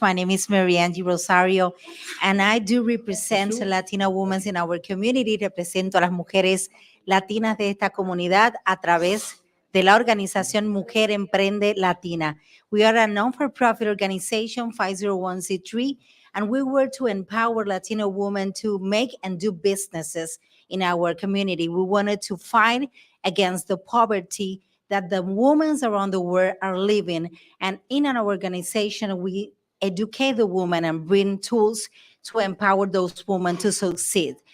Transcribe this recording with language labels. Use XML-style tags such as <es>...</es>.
<en>My name is Mary Angie Rosario, and I do represent Latina women in our community.</en> <es>Represento a las mujeres latinas de esta comunidad a través de la organización Mujer Emprende Latina.</es> <en>We are a non-for-profit organization, 501c3, and we work to empower Latino women to make and do businesses in our community. We wanted to fight against the poverty that the women around the world are living. And in our organization, we educate the women and bring tools to empower those women to succeed.</en>